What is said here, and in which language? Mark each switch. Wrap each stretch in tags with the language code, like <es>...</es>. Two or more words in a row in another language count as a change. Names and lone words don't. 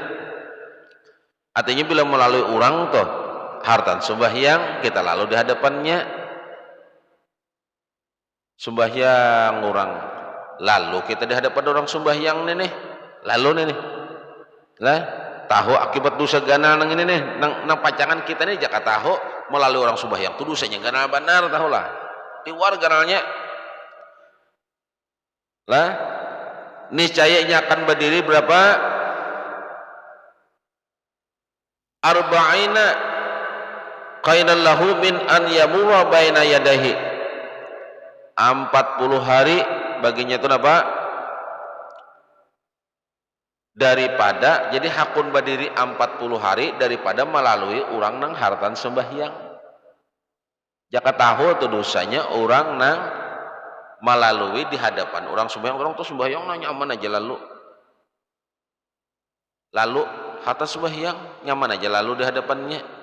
<bjn>Artinya bila melalui orang tuh hartan sembahyang kita lalu di hadapannya sembahyang orang lalu kita di hadapan orang sembahyang nih lalu nih lah tahu akibat dosa ganal nang ini nih nang pacangan kita nih jaka tahu melalui orang sembahyang itu dosanya ganal benar tahulah di luar ganalnya lah niscayanya akan berdiri berapa</bjn> <ar>أربعين خيرا له من أن يمر بين يديه</ar> <bjn>40 hari baginya itu apa daripada jadi hakun berdiri 40 hari daripada melalui orang nang hartan sembahyang. Jaka tahu tuh dosanya orang nang melalui di hadapan orang sembahyang orang tuh sembahyang nanya nyaman aja lalu harta sembahyang nyaman aja lalu di hadapannya.</bjn>